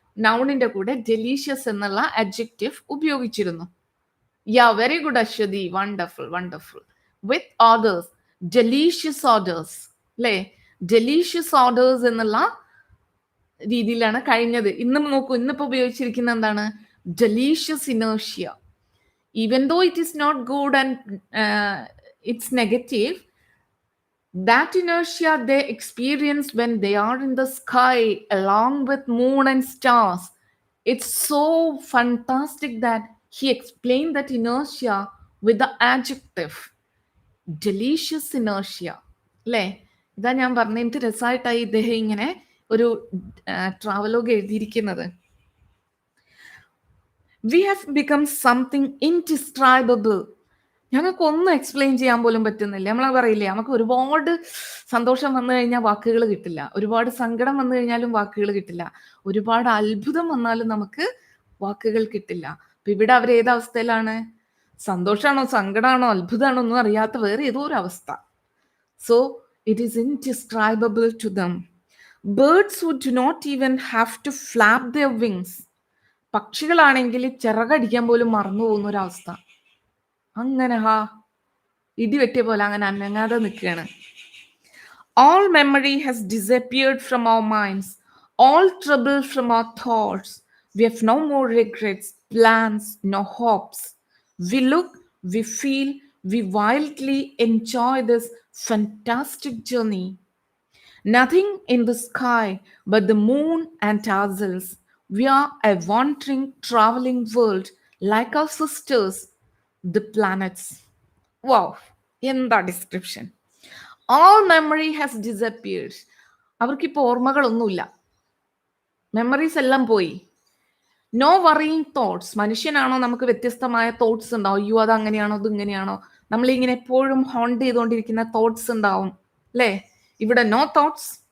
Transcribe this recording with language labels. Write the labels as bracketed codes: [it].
[ml] നൗണിന്റെ കൂടെ ഡെലീഷ്യസ് എന്നുള്ള അഡ്ജക്റ്റീവ് ഉപയോഗിച്ചിരുന്നു. [en] Yeah, very good, Ashwati. Wonderful, wonderful. With orders, delicious orders. [ml] അല്ലേ? ഡെലീഷ്യസ് ഓർഡേഴ്സ് എന്നുള്ള രീതിയിലാണ് കഴിഞ്ഞത്. ഇന്നും നോക്കൂ, ഇന്നിപ്പോ ഉപയോഗിച്ചിരിക്കുന്ന എന്താണ്? [en] Delicious inertia. Even though it is not good and it's negative, that inertia they experience when they are in the sky along with moon and stars, it's so fantastic that he explained that inertia with the adjective delicious inertia. [ml] അല്ലേ? ഇതാ ഞാൻ പറഞ്ഞ എനിക്ക് രസമായിട്ടായി ഇദ്ദേഹം ഇങ്ങനെ ഒരു travelogue എഴുതിയിരിക്കുന്നത്. [en] We have become something indescribable. [ml] ഞങ്ങൾക്ക് ഒന്നും എക്സ്പ്ലെയിൻ ചെയ്യാൻ പോലും പറ്റുന്നില്ല. നമ്മൾ പറയില്ലേ, നമുക്ക് ഒരുപാട് സന്തോഷം വന്നു കഴിഞ്ഞാൽ വാക്കുകൾ കിട്ടില്ല, ഒരുപാട് സങ്കടം വന്നു കഴിഞ്ഞാലും വാക്കുകൾ കിട്ടില്ല, ഒരുപാട് അത്ഭുതം വന്നാലും നമുക്ക് വാക്കുകൾ കിട്ടില്ല. അപ്പൊ ഇവിടെ അവർ ഏത് അവസ്ഥയിലാണ്? സന്തോഷമാണോ സങ്കടമാണോ അത്ഭുതമാണോ ഒന്നും അറിയാത്ത വേറെ ഏതോ ഒരു അവസ്ഥ. [en] So it is indescribable to them. Birds who do not even have to flap their wings. [ml] പക്ഷികളാണെങ്കിൽ ചിറകടിക്കാൻ പോലും മറന്നു പോകുന്ന ഒരവസ്ഥ. അങ്ങനെ ഇടിവെട്ടിയ പോലെ അങ്ങനെ അനങ്ങാതെ നിൽക്കുകയാണ്. [en] All memory has disappeared from our minds, all trouble from our thoughts. We have no more regrets, plans, no hopes. We look, we feel, we wildly enjoy this fantastic journey. Nothing in the sky but the moon and ourselves. We are a wandering, traveling world like our sisters, the planets. [ml] Wow, എന്താ description. [en] All memory has disappeared. [ml] അവർക്കിപ്പോൾ ഓർമ്മകളൊന്നുമില്ല, memories എല്ലാം പോയി. [en] No worrying thoughts. [ml] മനുഷ്യനാണോ നമുക്ക് വ്യത്യസ്തമായ thoughts ഉണ്ടാവും. അയ്യോ അത് അങ്ങനെയാണോ ഇത് ഇങ്ങനെയാണോ, നമ്മളിങ്ങനെ എപ്പോഴും ഹോണ്ട് ചെയ്തുകൊണ്ടിരിക്കുന്ന തോട്ട്സ് ഉണ്ടാവും അല്ലേ? ഇവിടെ [en] No thoughts.